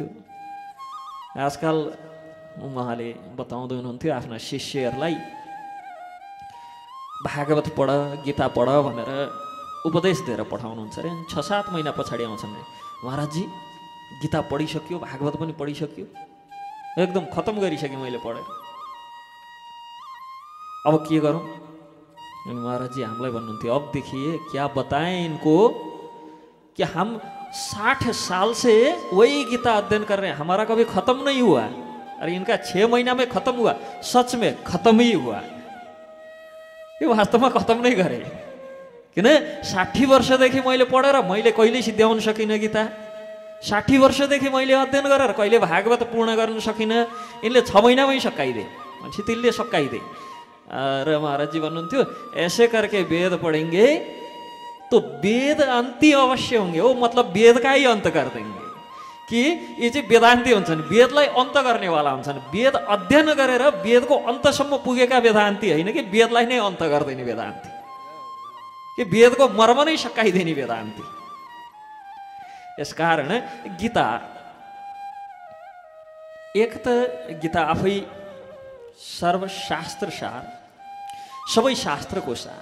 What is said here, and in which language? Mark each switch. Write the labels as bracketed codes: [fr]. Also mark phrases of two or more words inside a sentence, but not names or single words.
[ne] आजकल उहाँले बताउँदै हुनुहुन्थ्यो आफ्ना शिष्यहरूलाई भागवत पढ, गीता पढ भनेर उपदेश दिएर पठाउनुहुन्छ अरे। 6-7 महिना पछाडि आउँछन् अरे, महाराजजी गीता पढिसक्यो, भागवत पनि पढिसक्यो, एकदम खत्म गरिसकेँ मैले पढेर, अब के गरौँ? महाराजजी हामीलाई भन्नुहुन्थ्यो, [hi] अब देखिए क्या बताएं इनको कि हम 60 साल से वही गीता अध्ययन कर रहे हैं, हमारा कभी खत्म नहीं हुआ। अरे इनका 6 महीना में खत्म हुआ, सच में खत्म ही हुआ। [ne] ये वास्तवमा खत्म नै गरे। किन 60 वर्षदेखि मैले पढेर मैले कहिले सिद्ध्याउन सकिनँ गीता। 60 वर्षदेखि मैले अध्ययन गरेर कहिले भागवत पूर्ण गर्न सकिनँ। यिनले 6 महिनामै सकाइदिए। मान्छे तिनले सकाइदिए। र महाराजजी भन्नुहुन्थ्यो, [hi] ऐसे करके वेद पढेंगे तो वेद अंती अवश्य होंगे। वो मतलब वेद का ही अंत कर देंगे। [ne] कि ये चाहिँ वेदान्ती हुन्छन्, वेदलाई अन्त गर्नेवाला हुन्छन्। वेद अध्ययन गरेर वेदको अन्तसम्म पुगेका वेदान्ती होइन कि वेदलाई नै अन्त गर्दैन वेदान्ती, कि वेदको मर्म नै सकाइदिने वेदान्ती। यसकारण गीता, एक त गीता आफै सर्वशास्त्र सार, सबै शास्त्रको सार।